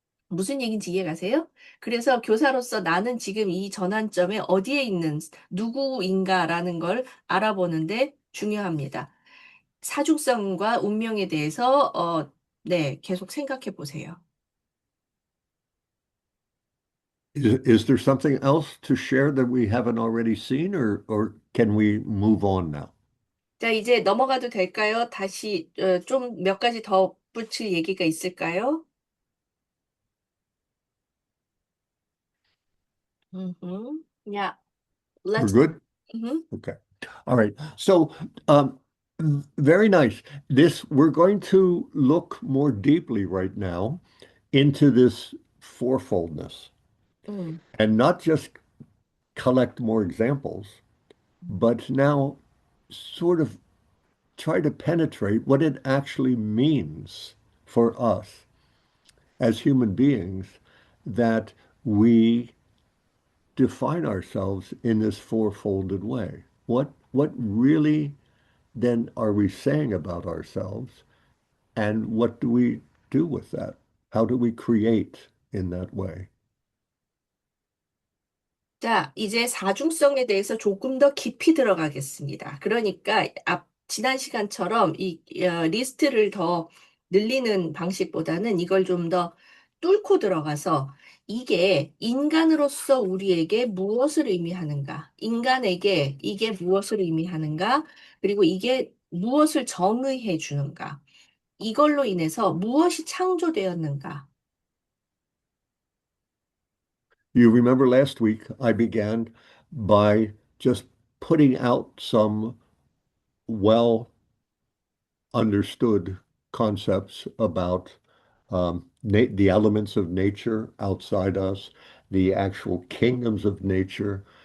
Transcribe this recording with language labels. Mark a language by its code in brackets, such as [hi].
[ko] 무슨 얘기인지 이해가세요? 그래서 교사로서 나는 지금 이 전환점에 어디에 있는 누구인가라는 걸 알아보는데 중요합니다. 사중성과 운명에 대해서 네, 계속 생각해 보세요. [en] is there something else to share that we haven't already seen, or can we move on now? [ko] 자, 이제 넘어가도 될까요? 다시 좀 몇 가지 더 붙일 얘기가 있을까요? [en] Yeah, We're let's. good? Mhm. Okay. All right. So, um, very nice. We're going to look more deeply right now into this fourfoldness 음, and not just collect more examples, but now sort of try to penetrate what it actually means for us as human beings that we define ourselves in this fourfolded way. What really then are we saying about ourselves, and what do we do with that? How do we create in that way? [ko] 자, 이제 사중성에 대해서 조금 더 깊이 들어가겠습니다. 그러니까 지난 시간처럼 이 리스트를 더 늘리는 방식보다는 이걸 좀 더 뚫고 들어가서 이게 인간으로서 우리에게 무엇을 의미하는가? 인간에게 이게 무엇을 의미하는가? 그리고 이게 무엇을 정의해 주는가? 이걸로 인해서 무엇이 창조되었는가? [en] You remember last week, I began by just putting out some well understood concepts about the elements of nature outside us, the actual kingdoms of nature.